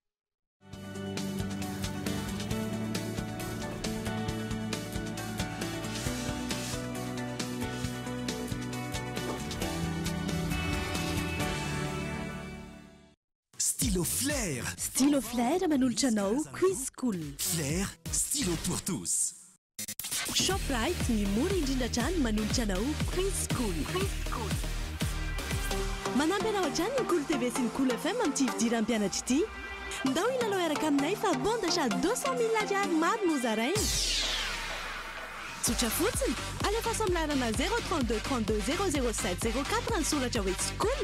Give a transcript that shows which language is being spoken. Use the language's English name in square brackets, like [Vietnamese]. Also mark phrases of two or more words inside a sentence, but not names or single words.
[Malagasy] Stylo Flair. Stylo Flair manolotra anao [English] quiz school. [Malagasy] Flair, [French] stylo pour tous. [Malagasy] Shoprite ny mora indrindra hatrany manolotra anao [English] quiz school. [Malagasy] Manampy anao hatrany ny Cool TV sy ny Cool FM amin'ity fidiram-pianatra ity. Ndao ilalao araka aminay fa [French] bon d'achat [Malagasy] 200 000 ariary maro no zaraina. Tsotra fotsiny, alefa amlarana 032 32 007 04 ny soratra hoe school.